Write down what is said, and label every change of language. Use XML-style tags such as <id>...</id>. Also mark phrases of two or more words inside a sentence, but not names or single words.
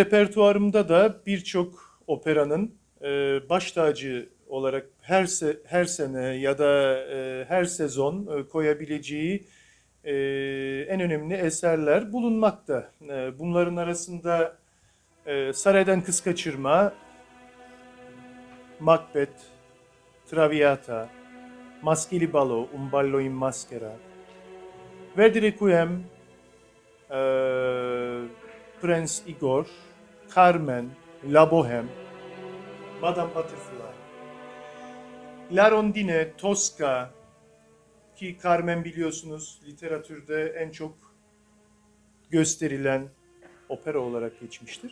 <tr>Benim repertuarımda da birçok operanın baş tacı olarak her sene ya da her sezon koyabileceği en önemli eserler bulunmakta. Bunların arasında Saraydan Kız Kaçırma, Macbeth, Traviata, Maskeli Balo, Un ballo in maschera, Verdi Requiem, Prince Igor, Carmen, La Bohème, Madame Butterfly, La Rondine, Tosca ki Carmen biliyorsunuz literatürde en çok gösterilen opera olarak geçmiştir.</tr>